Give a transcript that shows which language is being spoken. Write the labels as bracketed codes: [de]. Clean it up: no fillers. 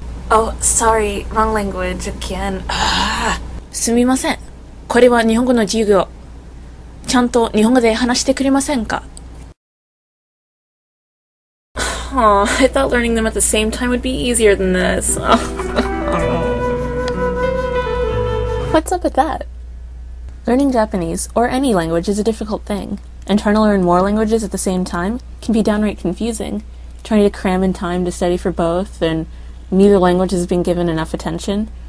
[en] Oh, sorry, wrong language again. [ja] すみません。これは日本語の授業。ちゃんと日本語で話してくれませんか? [en] I thought learning them at the same time would be easier than this. What's up with that? Learning Japanese, or any language, is a difficult thing, and trying to learn more languages at the same time can be downright confusing, trying to cram in time to study for both, and neither language has been given enough attention.